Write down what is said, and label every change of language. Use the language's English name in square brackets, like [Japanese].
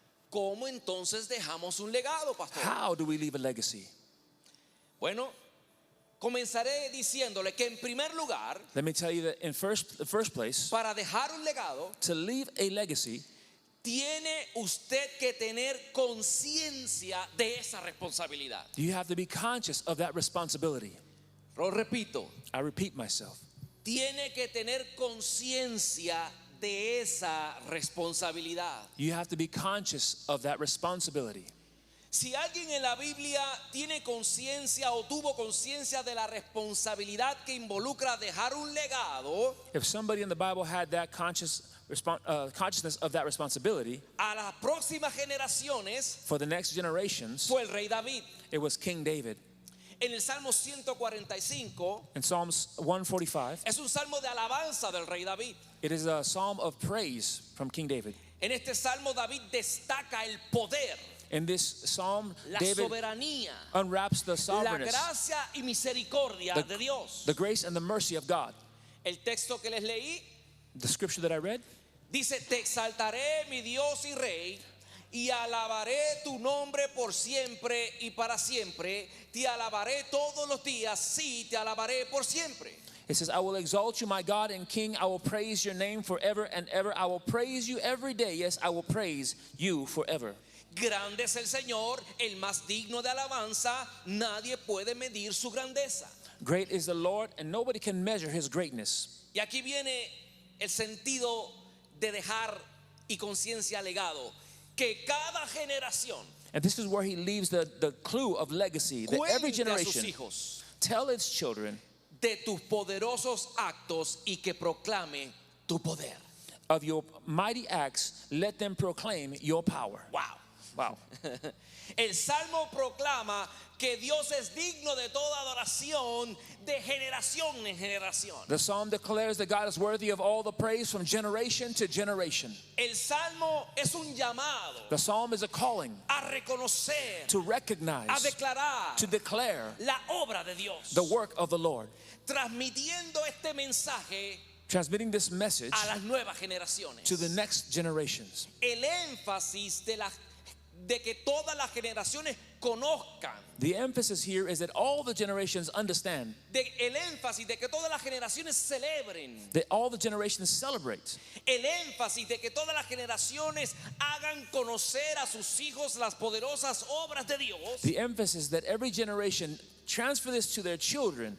[Spanish] ¿cómo entonces dejamos un legado, pastor? [English] how do we leave a legacy? [Spanish] Bueno, comenzaré diciéndole que en primer lugar, [English] Let me tell you that in the first place, [Spanish] para dejar un legado, [English] to leave a legacy, [Spanish] tiene usted que tener conciencia de esa responsabilidad. [English] you have to be conscious of that responsibility. [Spanish] Lo repito, [English] I repeat myself. [Spanish] tiene que tener conciencia de esa responsabilidad. [English] You have to be conscious of that responsibility. [Spanish] Si alguien en la Biblia tiene conciencia o tuvo conciencia de la responsabilidad que involucra dejar un legado, [English] If somebody in the Bible had that consciousness of that responsibility, [Spanish] a las próximas generaciones [English] for the next generations, [Spanish] fue el rey David. [English] it was King David. [Spanish] En el Salmo 145 [English] In Psalms 145, [Spanish] es un salmo de alabanza del rey David. [English] it is a psalm of praise from King David. [Spanish] En este salmo David destaca el poder, [English] In this psalm, [Spanish] la [English] David [Spanish] soberanía, [English] unwraps the [Spanish] la [English] sovereignness, [Spanish] gracia y misericordia de Dios. [English] the grace and the mercy of God. [Spanish] El texto que les leí [English] The scripture that I read, [Spanish] dice: te exaltaré, mi Dios y Rey, y alabaré tu nombre por siempre y para siempre. Te alabaré todos los días, sí, te alabaré por siempre. [English] it says, I will exalt you, my God and King. I will praise your name forever and ever. I will praise you every day. Yes, I will praise you forever. [Spanish] Grande es el Señor, el más digno de alabanza, nadie puede medir su grandeza. [English] Great is the Lord, and nobody can measure his greatness. [Spanish] Y aquí viene el sentido de dejar y conciencia legado, que cada generación [English] And this is where he leaves the clue of legacy, that every [Spanish] cuente a sus [English] generation [Spanish] hijos [English] tell its children [Spanish] de tus poderosos actos y que proclame tu poder. [English] of your mighty acts, let them proclaim your power. Wow. Wow. [Spanish] El Salmo proclama que Dios es digno de toda adoración de generación en generación. [English] The psalm declares that God is worthy of all the praise from generation to generation. [Spanish] El Salmo es un llamado [English] The psalm is a calling [Spanish] a reconocer, [English] to [Spanish] a [English] recognize, [Spanish] declarar [English] to declare [Spanish] la obra de Dios, [English] the work of the Lord, [Spanish] transmitiendo este mensaje [English] transmitting this message [Spanish] a las nuevas generaciones. [English] to the next generations. [Spanish] El énfasis de que todas las generaciones conozcan, [English] The emphasis here is that all the generations understand, [Spanish] el énfasis de que todas las generaciones celebren, [English] that all the generations celebrate, [Spanish] el énfasis de que todas las generaciones hagan conocer a sus hijos las poderosas obras de Dios. [English] the emphasis that every generation transfer this to their children.